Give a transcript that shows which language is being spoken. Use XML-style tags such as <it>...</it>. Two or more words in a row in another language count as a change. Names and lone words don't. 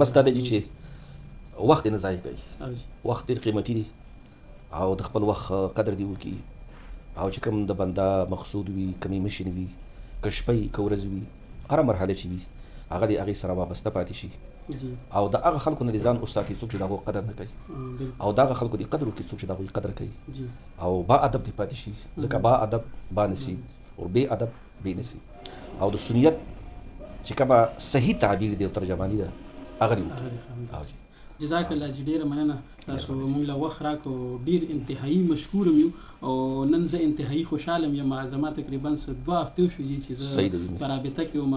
<ps>بس دا دی چې وخت یې نه ضایع کوي وخت ډېر قیمتي دی او د خپل وخت قدر دې وکړي او چې کوم د بنده مقصود وي کمې مشن وي که شپه وي که ورځ وي هره مرحله چې وي هغه د هغې سره وابسته پاتې شي او د هغه خلکو نه دې ځان وساتي څوک چې د هغو قدر نه کوي او د هغه خلکو دې قدر وکړي څوک چې د هغوی قدر کوي او با ادب دې پاتې شي ځکه</ps> <fa>با ادب با نصیب</fa> <ps>او</ps> <fa>بې ادب بې نصیب</fa> <ps>او د سنیت چې کومه صحیح تعبیر دی او ترجماني ده هغه دې وکړي</ps> <ar>جزاک الله</ar> <ps>جی ډېره مننه تاسو موږ له وخت راکړو ډېر انتهایي مشکور یو او نن زه انتهایي خوشحاله یم زما تقریبا څه 2 هفتې وشوې چې زه په رابطه کې وم</ps>